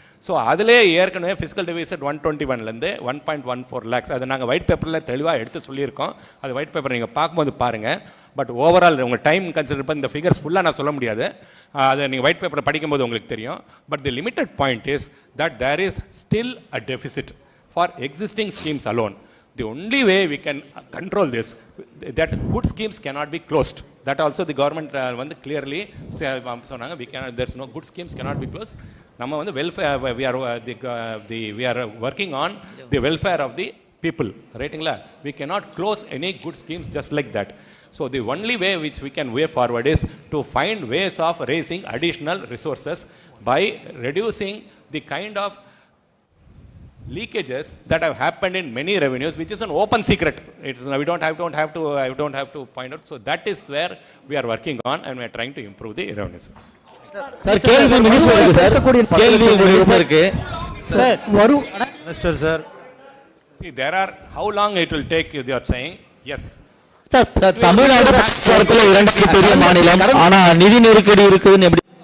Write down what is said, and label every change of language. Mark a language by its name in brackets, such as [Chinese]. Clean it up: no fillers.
[Tamil] So அதிலே ஏற்கனவே fiscal deficit 121லேருந்து 1.14 lakhs அது நாங்கள் ஒயிட் பேப்பரில் தெளிவாக எடுத்து சொல்லியிருக்கோம். அது ஒயிட் பேப்பர் நீங்கள் பார்க்கும்போது பாருங்கள். பட் ஓவரால் உங்கள் டைம் கன்சிடர் பண்ணி இந்த ஃபிகர்ஸ் ஃபுல்லாக நான் சொல்ல முடியாது. அதை நீங்கள் ஒயிட் பேப்பரை படிக்கும்போது உங்களுக்கு தெரியும். [English] But the limited point is that there is still a deficit for existing schemes alone. The only way we can control this, that good schemes cannot be closed. That also the government [Tamil] வந்து [English] clearly [Tamil] சொன்னாங்க, [English] there's no good schemes cannot be closed. [Tamil] நம்ம வந்து [English] welfare, we are working on the welfare of the people, ரைட்டுங்களா? We cannot close any good schemes just like that. So the only way which we can way forward is to find ways of raising additional resources by reducing the kind of leakages that have happened in many revenues, which is an open secret. We don't have to point out. So that is where we are working on, and we are trying to improve the revenues. [Tamil] Sir கேள்வி மினிஸ்டருக்கு sir, கேள்வி மினிஸ்டருக்கு sir வரும் minister sir. [English] See, there are, how long it will take, you are saying? Yes. [Tamil] Sir sir Tamil Nadu பொறுத்தல இரண்டாவது பெரிய மாநிலம், ஆனா நிதி நெருக்கடி இருக்குதுன்னு எப்படி